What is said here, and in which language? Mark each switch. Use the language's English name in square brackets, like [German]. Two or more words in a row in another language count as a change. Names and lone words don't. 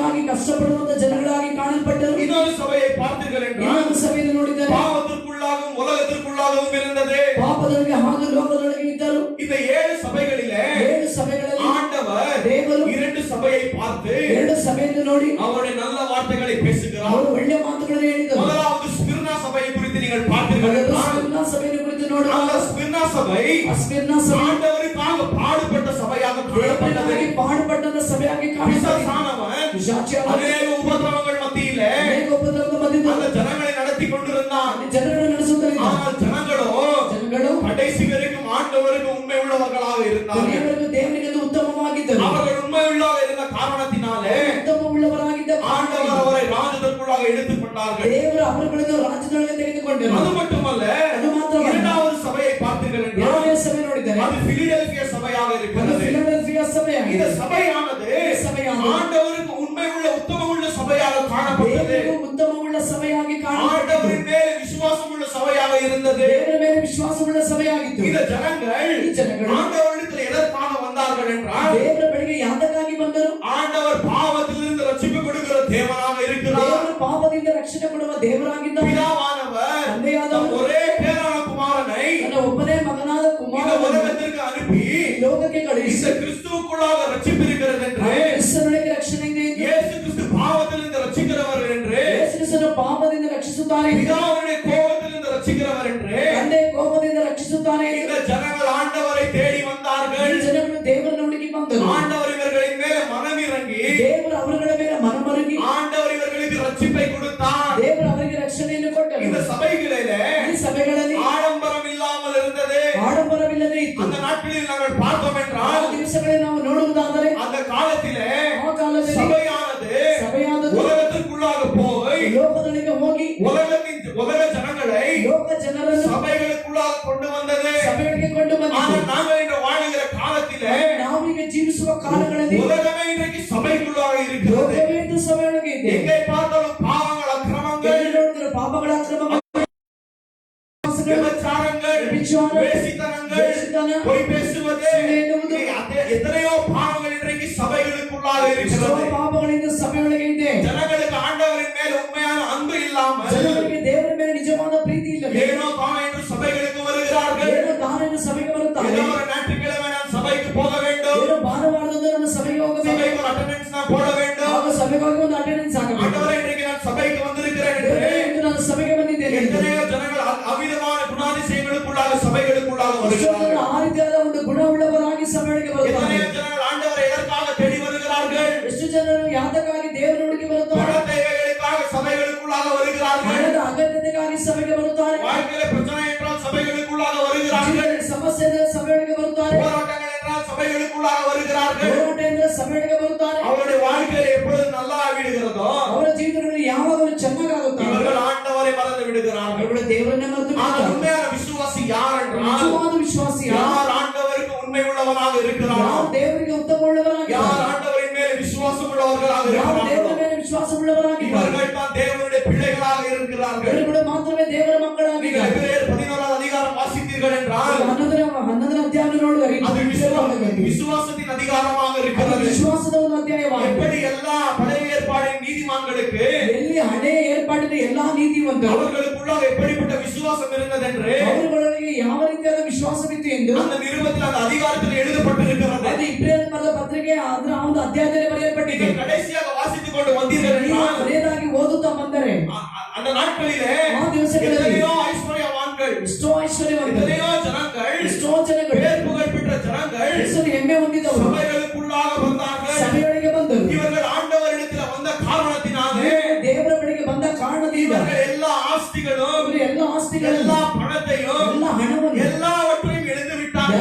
[Kannada] ಕಷ್ಟಪಡುವಂತ ಜನಗಳಾಗಿ ಕಾಣಲ್ಪಟ್ಟರು. [Tamil] இன்னொரு சபையை பார்த்தீர்கள் என்றால் [Kannada] ಇನ್ನೊಂದು ಸಭೆಯನ್ನು ನೋಡಿದ್ದಾರೆ, [Tamil] பாவத்திற்குள்ளாகவும் உலகத்திற்குள்ளாகவும் இருந்தது. [Kannada] ಪಾಪದೊಳಗೆ ಹಾಗೂ ಲೋಕದೊಳಗೆ ಇದ್ದರು. [Tamil] இந்த 7 சபைகளிலே [Kannada] 7 ಸಭೆಗಳಲ್ಲಿ [Tamil] ஆண்டவர் [Kannada] ದೇವರು [Tamil] 2 சபையை பார்த்து [Kannada] 2 ಸಭೆಯನ್ನು ನೋಡಿ [Tamil] அவருடைய நல்ல வார்த்தைகளை பேசுகிறார். [Kannada] ಅವರು ಒಳ್ಳೆಯ ಮಾತುಗಳನ್ನು ಹೇಳಿದರು. [Tamil] முதலாவது ஸ்மிர்னா சபையை குறித்து நீங்கள் பார்த்தீர்கள் [Kannada] ಮೊದಲು [Tamil] என்றால் [Kannada] ಸ್ಮಿರ್ನಾ ಸಭೆಯನ್ನು ಕುರಿತು [Tamil] அந்த [Kannada] ನೋಡುವಾಗ [Tamil] ஸ்மிர்னா சபை [Kannada] ಆ ಸ್ಮಿರ್ನಾ ಸಭೆ [Tamil] ஆண்டவருக்காக பாடுபட்ட சபையாக காணப்பட்டது. [Kannada] ದೇವರಿಗಾಗಿ ಪಾಡುಪಟ್ಟಂತ ಸಭೆಯಾಗಿ ಕಾಣಿಸುತ್ತದೆ. [Tamil] பிசாசானவன் [Kannada] ಪಿಶಾಚಿಯಾದವನು [Tamil] அநேக உபத்திரவங்கள் மத்தியிலே [Kannada] ಅನೇಕ ಉಪದ್ರವದ ಮಧ್ಯದಲ್ಲಿ [Tamil] அந்த ஜனங்களை நடத்தி கொண்டிருந்தான். [Kannada] ಜನರನ್ನು ನಡೆಸುವುದರಿಂದ [Tamil] ஆனால் ಜನಗಳು கடைசி வரைக்கும் ஆண்டவருக்கு உண்மை உள்ளவர்களாக இருந்தார்கள். [Kannada] ಕೊನೆಯವರೆಗೂ ದೇವರಿಗೆ ಉತ್ತಮವಾಗಿದ್ದರು. [Tamil] அவர்கள் உண்மை உள்ளவராக இருந்த காரணத்தினாலே [Kannada] ಉತ್ತಮ ಉಳ್ಳವರಾಗಿದ್ದ [Tamil] ஆண்டவர் அவரை ராஜதற்குள்ளாக எடுத்துக் கொண்டார்கள். [Kannada] ದೇವರು ಅವರುಗಳನ್ನು ರಾಜ್ಯದೊಳಗೆ ತೆಗೆದುಕೊಂಡರು. [Tamil] அது மட்டுமல்ல, [Kannada] ಅದು ಮಾತ್ರವಲ್ಲ, [Tamil] இரண்டாவது சபையை பார்த்தீர்கள் என்றால் [Kannada] ಎರಡನೇ ಸಭೆ ನೋಡಿದ್ದಾರೆ, [Tamil] அது பிலடெல்பியா சபையாக [Kannada] ಅದು [Tamil] இருக்கிறது. [Kannada] ಫಿಲಡೆಲ್ಫಿಯಾ [Tamil] இந்த [Kannada] ಸಭೆಯಾಗಿದೆ. [Tamil] சபையானது சபையானது ஆண்டவருக்கு உண்மை உள்ள உத்தம உள்ள சபையாக காணப்பட்டது. [Kannada] ದೇವರಿಗೆ ಉತ್ತಮವುಳ್ಳ ಸಭೆಯಾಗಿ ಕಾಣಲ್ಪಟ್ಟது. [Tamil] ஆண்டவரின் மேல் விசுவாசம் உள்ள சபையாக இருந்தது. [Kannada] ದೇವರ ಮೇಲೆ ವಿಶ್ವಾಸವುಳ್ಳ ಸಭೆಯಾಗಿತ್ತು. [Tamil] இந்த ஜனங்கள் [Kannada] ಈ ಜನಗಳು [Tamil] ஆண்டவரிடத்தில் எதற்காக வந்தார்கள் என்றால் [Kannada] ದೇವರ ಬಳಿಗೆ ಯಾತಕ್ಕಾಗಿ ಬಂದರು? [Tamil] ஆண்டவர் பாவத்திலிருந்து ரட்சிப்பு கொடுக்கிற தேவனாக இருக்கிறார். [Kannada] ದೇವರು ಪಾಪದಿಂದ ರಕ್ಷಣೆ ಕೊಡುವ ದೇವರಾಗಿದ್ದಾನೆ. [Tamil] பிதாவானவர் [Kannada] ತಂದೆಯಾದವನು [Tamil] ஒரே பேரான குமாரனை [Kannada] ತನ್ನ ಒಬ್ಬನೇ ಮಗನಾದ [Tamil] இந்த [Kannada] ಕುಮಾರನನ್ನು [Tamil] உலகத்திற்கு அனுப்பி [Kannada] ಲೋಕಕ್ಕೆ ಕಳುಹಿಸಿ [Tamil] இந்த கிறிஸ்துவுக்குள்ளாக ரட்சிப்பு இருக்கிறது என்று, [Kannada] ಕ್ರಿಸ್ತನೊಳಗೆ ರಕ್ಷಣೆ ಇದೆ ಎಂದು, [Tamil] இயேசு கிறிஸ்து பாவத்திலிருந்து ரட்சிக்கிறவர் என்று, [Kannada] ಯೇಸು ಕ್ರಿಸ್ತನು ಪಾಪದಿಂದ ರಕ್ಷಿಸುತ್ತಾನೆ ಎಂದು, [Tamil] பிதாவுடைய கோபத்திலிருந்து ரட்சிக்கிறவர் என்று [Kannada] ತಂದೆ ಕೋಪದಿಂದ ರಕ್ಷಿಸುತ್ತಾನೆ ಎಂದು [Tamil] இந்த ஜனங்கள் ஆண்டவரை தேடி வந்தார்கள். [Kannada] ಈ ಜನಗಳು ದೇವರನ್ನು ಹುಡುಕಿ ಬಂದರು. [Tamil] ஆண்டவர் இவர்களின் மேல மனமிறங்கி [Kannada] ದೇವರು ಅವರುಗಳ ಮೇಲೆ ಮನಮರುಗಿ [Tamil] ஆண்டவர் இவர்களுக்கு ரட்சிப்பை கொடுத்தார். [Kannada] ದೇವರು ಅವರಿಗೆ ರಕ್ಷಣೆಯನ್ನು ಕೊಟ್ಟರು. [Tamil] இந்த சபைகளிலே [Kannada] ಈ ಸಭೆಗಳಲ್ಲಿ [Tamil] ஆடம்பரம் இல்லாமல் இருந்தது. [Kannada] ಆಡಂಬರವಿಲ್ಲದೆ ಇತ್ತು. [Tamil] அந்த நாட்களில் நாங்கள் பார்த்தோம் [Kannada] ಆ [Tamil] என்றால் [Kannada] ದಿವಸಗಳಲ್ಲಿ ನಾವು ನೋಡುವುದಾದರೆ [Tamil] அந்த காலத்திலே [Kannada] ಆ ಕಾಲದಲ್ಲಿ [Tamil] சபையானது [Kannada] ಸಭೆಯಾದದ್ದು [Tamil] உலகத்திற்குள்ளாக போய் [Kannada] ಲೋಕದೊಳಗೆ ಹೋಗಿ [Tamil] உலக ஜனங்களை [Kannada] ಲೋಕ ಜನರನ್ನು [Tamil] சபைகளுக்குள்ளாக கொண்டு வந்தது. [Kannada] ಸಭೆಗಳಿಗೆ ಕೊಂಡು ಬಂದಿತು. [Tamil] ஆனால் நாங்கள் இன்று வாழுகிற காலத்திலே [Kannada] ನಾವೀಗ ಜೀವಿಸುವ ಕಾಲಗಳಲ್ಲಿ [Tamil] உலகமே இன்றைக்கு சபைக்குள்ளாக இருக்கிறது. [Kannada] ಲೋಕವೇ ಇಂದು ಸಭೆಯೊಳಗೆ ಇದೆ. [Tamil] எங்கே பார்த்தாலும் பாவங்கள், அக்கிரமங்கள், [Kannada] ಎಲ್ಲಿ ನೋಡಿದರೂ ಪಾಪಗಳ ಅಕ್ರಮಗಳು, [Tamil] விபச்சாரங்கள், விபச்சாரம், வேசித்தனங்கள், வேசித்தனம், பொய் பேசுவது, [Kannada] ಸುಳ್ಳು ಹೇಳುವುದು, [Tamil] எத்தனையோ பாவங்கள் இன்றைக்கு சபைகளுக்குள்ளாக [Kannada] ಎಷ್ಟೋ [Tamil] இருக்கிறது. [Kannada] ಪಾಪಗಳಿಂದ ಸಭೆಯೊಳಗೆ ಇದೆ. [Tamil] ஜனங்களுக்கு ஆண்டவரின் மேல் உண்மையான அன்பு இல்லாமல் [Kannada] ಜನರಿಗೆ ದೇವರ ಮೇಲೆ ನಿಜವಾದ ಪ್ರೀತಿ ಇಲ್ಲ. [Tamil] ஏனோ தான் என்று சபைகளுக்கு வருகிறார்கள். [Kannada] ಏನೋ ತಾನೇನು ಸಭೆಗೆ ಬರುತ್ತಾರೆ, [Tamil] ஏதோ ஒரு ஞாயிற்றுக்கிழமை நான் சபைக்கு போக வேண்டும், [Kannada] ಏನೋ ಭಾನುವಾರದಂದು ನನ್ನ ಸಭೆಗೆ ಹೋಗಬೇಕು, [Tamil] சபைக்கு ஒரு அட்டெண்டன்ஸ் நான் போட வேண்டும், [Kannada] ಆಗ ಸಭೆಗೆ ಹೋಗಿ ಒಂದು ಅಟೆಂಡೆನ್ಸ್ ಆಗಬೇಕು. [Tamil] ஆண்டவரே இன்றைக்கு நான் சபைக்கு வந்திருக்கிறேன் என்று [Kannada] ದೇವರೇ, ಇಂದು ನಾನು ಸಭೆಗೆ ಬಂದಿದ್ದೇನೆ ಎಂದು. [Tamil] எத்தனையோ ஜனங்கள் அவ்விதமான குணாதிசயங்களுக்குள்ளாக சபைகளுக்குள்ளாக [Kannada] ಎಷ್ಟೋ [Tamil] வருகிறார்கள். [Kannada] ಜನ ಆ ರೀತಿಯಾದ ಒಂದು ಗುಣವುಳ್ಳವರಾಗಿ ಸಭೆಯೊಳಗೆ ಬರುತ್ತಾರೆ. [Tamil] எத்தனையோ ஜனங்கள் ஆண்டவரை எதற்காக தேடி வருகிறார்கள்? [Kannada] ಎಷ್ಟು ಜನರು ಯಾತಕ್ಕಾಗಿ ದೇವರೊಳಗೆ ಬರುತ್ತಾರೆ? [Tamil] பண தேவைகளுக்காக சபைகளுக்குள்ளாக வருகிறார்கள். [Kannada] ಹಣದ ಅಗತ್ಯತೆಗಾಗಿ ಸಭೆಗೆ ಬರುತ್ತಾರೆ. [Tamil] வாழ்க்கையில பிரச்சனை என்றால் சபைகளுக்குள்ளாக வருகிறார்கள். [Kannada] ಜೀವನದಲ್ಲಿ ಸಮಸ್ಯೆ ಇದ್ದರೆ ಸಭೆಯೊಳಗೆ ಬರುತ್ತಾರೆ. [Tamil] போராட்டங்கள் என்றால் சபைகளுக்குள்ளாக வருகிறார்கள். [Kannada] ಹೋರಾಟ ಇದ್ದರೆ ಸಭೆಯೊಳಗೆ ಬರುತ್ತಾರೆ. [Tamil] அவருடைய வாழ்க்கையில எப்பொழுது நல்லா விடுகிறதோ [Kannada] ಅವರ ಜೀವಿತಗಳಲ್ಲಿ ಯಾವಾಗಲೂ ಚೆನ್ನಾಗಾಗುತ್ತಾರೆ. [Tamil] இவர்கள் ஆண்டவரை மறந்து விடுகிறார்கள். [Kannada] ಅವರ ದೇವರನ್ನೇ ಮರೆತು [Tamil] ஆனால் [Kannada] ಬಿಡುತ್ತಾರೆ. [Tamil] உண்மையான விசுவாசி யார் என்றால் [Kannada] ನಿಜವಾದ ವಿಶ್ವಾಸಿ ಯಾರು? [Tamil] யார் ஆண்டவருக்கு உண்மை உள்ளவனாக இருக்கிறாரோ, [Kannada] ಯಾರು ದೇವರಿಗೆ ಉತ್ತಮವುಳ್ಳವರಾಗಿದ್ದಾರೆ, [Tamil] யார் ஆண்டவரின் மேல் விசுவாசம் உள்ளவர்களாக [Kannada] ಯಾರು ದೇವರ [Tamil] இருக்கிறார்களோ, [Kannada] ಮೇಲೆ ವಿಶ್ವಾಸವುಳ್ಳವರಾಗಿದ್ದಾರೆ, [Tamil] இவர்கள் தான் தேவனுடைய பிள்ளைகளாக இருக்கிறார்கள். [Kannada] ಇವರುಗಳು ಮಾತ್ರವೇ ದೇವರ [Tamil] நீங்கள் [Kannada] ಮಕ್ಕಳಾಗಿದ್ದಾರೆ. [Tamil] எபிரேயர் 11வது அதிகாரம் வாசித்தீர்கள் என்றால் [Kannada] 11ನೇ ಅಧ್ಯಾಯ ನೋಡಿದರೆ [Tamil] அது விசுவாசத்தின் அதிகாரமாக இருக்கிறது. [Kannada] ವಿಶ್ವಾಸದ ಒಂದು ಅಧ್ಯಾಯವಾಗಿದೆ. [Tamil] எப்படி எல்லா பழைய ஏற்பாடின் நீதிமான்களுக்கு [Kannada] ಎಲ್ಲಿ ಹಳೆಯ ಏರ್ಪಾಟಿನ ಎಲ್ಲಾ ನೀತಿವಂತರು [Tamil] அவர்களுக்குள்ளாக எப்படிப்பட்ட விசுவாசம் இருந்தது என்று [Kannada] ಅವರುಗಳಿಗೆ ಯಾವ ರೀತಿಯಾದ ವಿಶ್ವಾಸವಿತ್ತು ಎಂದು [Tamil] அந்த நிருபத்தில் அந்த அதிகாரத்தில் எழுதப்பட்டிருக்கிறது. [Kannada] ಅದು ಇಬ್ರಿಯರ ಬರೆದ ಪತ್ರಿಕೆ ಅದರ ಒಂದು ಅಧ್ಯಾಯದಲ್ಲಿ ಬರೆಯಲ್ಪಟ್ಟಿದೆ. [Tamil] நீங்கள் கடைசியாக வாசித்துக் கொண்டு வந்தீர்கள் [Kannada] ನೀವು [Tamil] என்றால் [Kannada] ಕೊನೆಯದಾಗಿ ಓದುತ್ತಾ ಬಂದರೆ [Tamil] அந்த நாட்களிலே [Kannada] ಆ ದಿವಸಗಳಲ್ಲಿ [Tamil] எத்தனையோ ஐஸ்வர்யவான்கள், [Kannada] ಎಷ್ಟೋ ಐಶ್ವರ್ಯವಂತರು, [Tamil] எத்தனையோ ஜனங்கள், [Kannada] ಎಷ್ಟೋ ಜನಗಳು, [Tamil] பேர் புகழ் பெற்ற ஜனங்கள் [Kannada] ಹೆಸರು ಹೆಮ್ಮೆ ಹೊಂದಿದವರು [Tamil] சபைகளுக்குள்ளாக வந்தார்கள். [Kannada] ಸಭೆಯೊಳಗೆ ಬಂದರು. [Tamil] இவர்கள் ஆண்டவரிடத்தில் வந்த காரணத்தினாலே [Kannada] ದೇವರ ಬಳಿಗೆ ಬಂದ ಕಾರಣದಿಂದ [Tamil] இவர்கள் எல்லா ஆஸ்திகளும், [Kannada] ಇವರು ಎಲ್ಲ ಆಸ್ತಿಗಳನ್ನು, [Tamil] எல்லா பணத்தையும், [Kannada] ಎಲ್ಲ ಹಣವನ್ನು, [Tamil] எல்லாவற்றையும் இழந்து விட்டார்கள்.